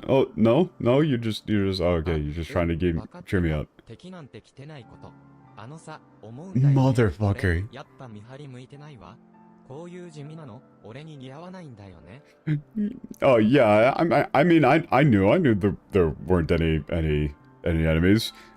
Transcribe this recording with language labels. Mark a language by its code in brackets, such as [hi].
[en] Oh, no, you're just, oh, okay, you're just trying to cheer me up. [ja] 敵なんて来てないこと。あのさ、思うんだよね。 [en] Motherfucker. [ja] やっぱ見張り向いてないわ。こういう地味なの、俺に似合わないんだよね。 [en] Oh yeah, I mean, I knew there weren't any enemies.